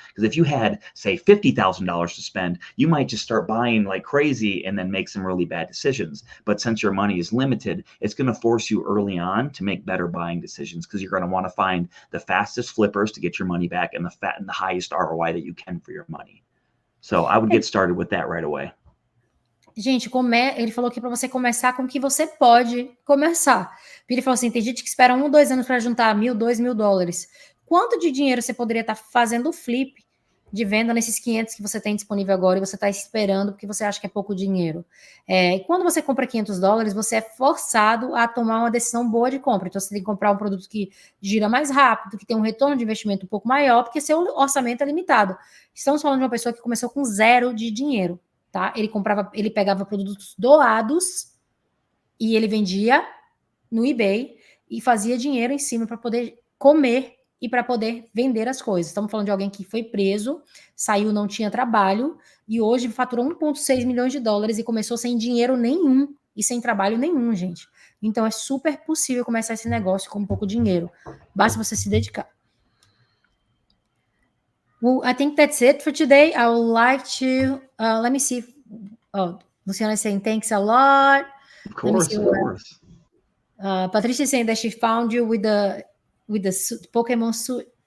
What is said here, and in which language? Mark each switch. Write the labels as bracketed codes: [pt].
[en] Because if you had, say, $50,000 to spend, you might just start buying like crazy and then make some really bad decisions. But since your money is limited, it's going to force you early on to make better buying decisions, because you're going to want to find the fastest flippers to get your money back and the highest ROI that you can for your money. So I would get started with that right away. [pt] Gente, ele falou aqui para você começar com o que você pode começar. Ele falou assim, tem gente que espera 1 ou 2 anos para juntar $1.000, $2.000. Quanto de dinheiro você poderia estar fazendo flip de venda nesses 500 que você tem disponível agora e você está esperando porque você acha que é pouco dinheiro? Quando você compra $500, você é forçado a tomar uma decisão boa de compra. Então, você tem que comprar um produto que gira mais rápido, que tem um retorno de investimento um pouco maior, porque seu orçamento é limitado. Estamos falando de uma pessoa que começou com 0 de dinheiro. Tá? Ele pegava produtos doados e ele vendia no eBay e fazia dinheiro em cima para poder comer e para poder vender as coisas. Estamos falando de alguém que foi preso, saiu, não tinha trabalho e hoje faturou $1,6 milhões e começou sem dinheiro nenhum e sem trabalho nenhum, gente. Então é super possível começar esse negócio com pouco dinheiro. Basta você se dedicar. [en] Well, I think that's it for today. I would like to, let me see. Oh, Luciana is saying thanks a lot. Of course, of course. Patricia is saying that she found you with the Pokemon suit.